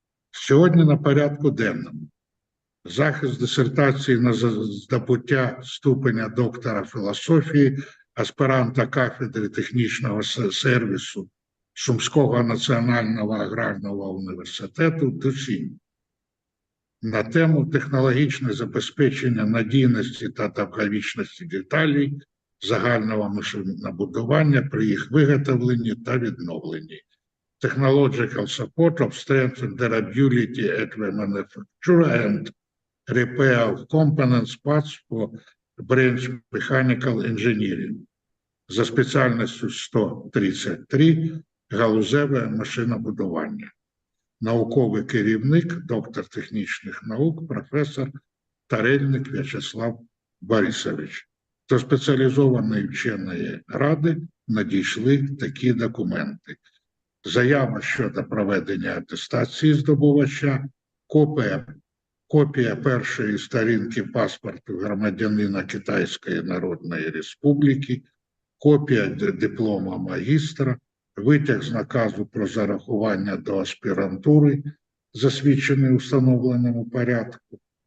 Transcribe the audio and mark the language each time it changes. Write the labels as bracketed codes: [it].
[uk] Сьогодні на порядку денному захист дисертації на здобуття ступеня доктора філософії, аспіранта кафедри технічного сервісу Сумського національного аграрного університету Ду Сінь на тему технологічне забезпечення надійності та довговічності деталей загального машинобудування при їх виготовленні та відновленні. [en] Technological support of strength and durability at the manufacture and repair of components parts for branch mechanical engineering [uk] за спеціальністю 133 галузеве машинобудування. науковий керівник, доктор технічних наук, професор Тарельник В'ячеслав Борисович. До спеціалізованої вченої ради надійшли такі документи. Заява щодо проведення атестації здобувача, копія першої сторінки паспорту громадянина Китайської Народної Республіки, копія диплома магістра, витяг з наказу про зарахування до аспірантури, засвідчений у встановленому порядку,